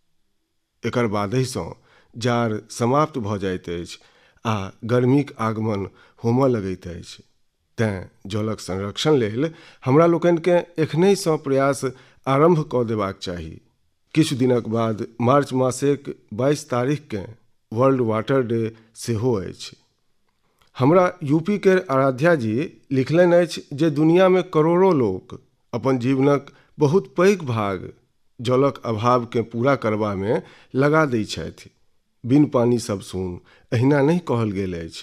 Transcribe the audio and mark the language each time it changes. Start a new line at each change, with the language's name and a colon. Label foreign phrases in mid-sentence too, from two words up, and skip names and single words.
Maithili: एकर बादहिसँ जाड़ समाप्त भऽ जाइत अछि आ गर्मीक आगमन होमय लगैत अछि। तेँ जलक संरक्षण लेल हमरा लोकनिकेँ एखनहिसँ प्रयास आरम्भ कऽ देबाक चाही। किछु दिनक बाद मार्च मासक 22 तारीखकेँ वर्ल्ड वाटर डे सेहो अछि। हमरा यूपी केर आराध्या जी लिखलनि अछि जे दुनियामे करोड़ों लोक अपन जीवनक बहुत पैघ भाग जलक अभावकेँ पूरा करबामे लगा दैत छथि। बिन पानि सब सून, एहिना नहि कहल गेल अछि।